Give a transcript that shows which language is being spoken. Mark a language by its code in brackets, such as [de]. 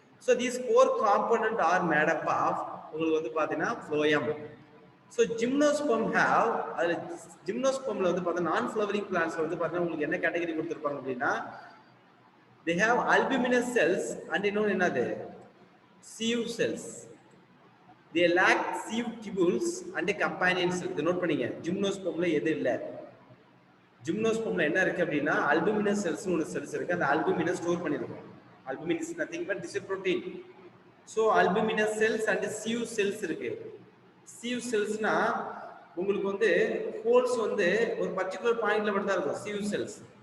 [en] so these four component are made up of [ta] உங்களுக்கு வந்து பார்த்தீங்கன்னா [en] Phloem. [ta] ஸோ ஜிம்னோஸ்பம் ஹேவ், அதில் ஜிம்னோஸ்பம்ல வந்து பார்த்தீங்கன்னா நான் ஃப்ளவரிங் பிளான்ஸ்ல வந்து பார்த்தீங்கன்னா உங்களுக்கு என்ன கேட்டகரி கொடுத்துருப்பாங்க அப்படின்னா [en] they have albuminous cells and [ta] இன்னொன்று என்னது [en] sieve cells. they lack sieve tubules and companion cells. [ta] இதை நோட் பண்ணீங்க. ஜிம்னோஸ்பம்ல எது இல்லை? ஜிம்னோஸ்பம்ல என்ன இருக்கு அப்படின்னா அல்புமினஸ் செல்ஸ் ஒன்று செல்ஸ் இருக்கு. அந்த அல்புமினஸ் ஸ்டோர் பண்ணிருக்கோம். [en] Albumin is nothing but this protein. So albuminous cells and sieve cells இருக்கு. [ta] சீவ் செல்ஸ்னா உங்களுக்கு வந்து ஹோல்ஸ் வந்து ஒரு பர்டிகுலர் பாயிண்ட்ல மட்டும் தான் இருக்கும் சீவ் செல்ஸ்.